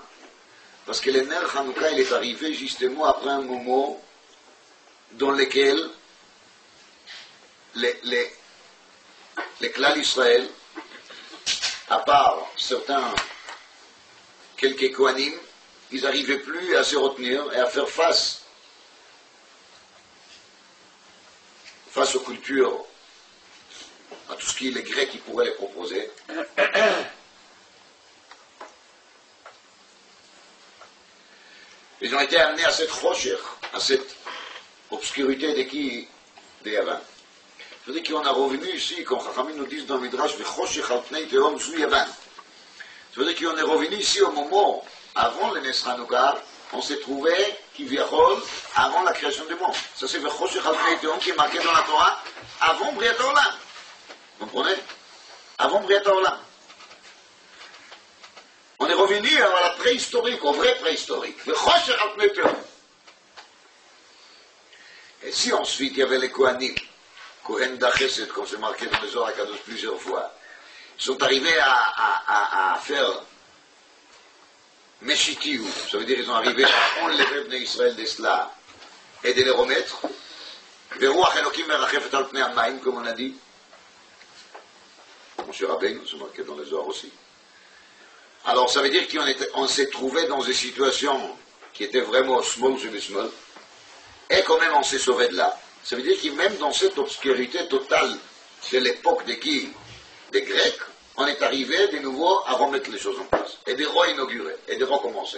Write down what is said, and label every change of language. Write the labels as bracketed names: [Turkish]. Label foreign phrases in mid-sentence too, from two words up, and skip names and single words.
[French] Parce que le [Hebrew] נר חנוכה, [French] il est arrivé justement après un moment dans lequel les clans d'Israël, à part certains, quelques Kohanim, ils n'arrivaient plus à se retenir et à faire face aux cultures, à tout ce qui est les Grecs qui pourraient les proposer. Ils ont été amenés à cette rocher, à cette obscurité de qui? Des Yavan. Ça veut dire qu'on est revenu ici, comme Chachamim nous disent dans le Midrash, [Hebrew] וחושך על פני תהום זה יון. [French] Ça veut dire qu'on est revenu ici au moment, avant le [Hebrew] נס חנוכה, [French] on s'est trouvé, qui viachol, avant la création du monde. Ça c'est [Hebrew] וחושך על פני תהום [French] qui est marqué dans la Torah, avant [Hebrew] בריאת עולם. [French] Vous comprenez? Avant [Hebrew] בריאת העולם. [French] On est revenu à la préhistorique, au vrai préhistorique. Et si ensuite il y avait les Kohanim, Kohen d'Achesed, comme c'est marqué dans les Zohar HaKadosh plusieurs fois, ils sont arrivés à faire Meshitiou, ça veut dire qu'ils sont arrivés à enlever [Hebrew] בני ישראל [French] d'Esla et de les remettre. [Hebrew] ורוח אלוקים מרחפת על פני המים, [French] comme on a dit. Moshe Rabbeinu, c'est marqué dans les Zohar aussi. Alors ça veut dire qu'on s'est trouvé dans des situations qui étaient vraiment small sur le small, et quand même on s'est sauvé de là. Ça veut dire que même dans cette obscurité totale de l'époque des Grecs, on est arrivé de nouveau à remettre les choses en place, et de réinaugurer, et de recommencer.